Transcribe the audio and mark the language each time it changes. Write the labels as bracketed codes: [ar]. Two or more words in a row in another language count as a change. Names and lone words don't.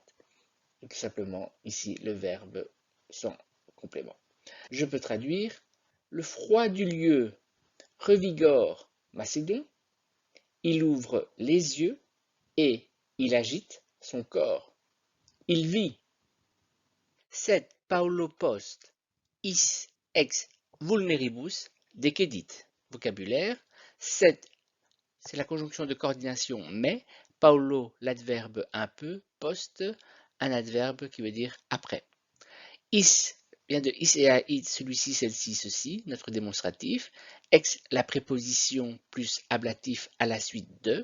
[fr] Et tout simplement ici le verbe sans complément. Je peux traduire le froid du lieu revigore Macédon, il ouvre les yeux et il agite son corps. Il vit. [la] Sed Paulo post is ex vulneribus decedit. [fr] Vocabulaire. Sed, c'est la conjonction de coordination mais. Paulo, l'adverbe un peu. Post, un adverbe qui veut dire après. Is vient de is et a it, celui-ci, celle-ci, ceci, notre démonstratif. Ex, la préposition plus ablatif à la suite de.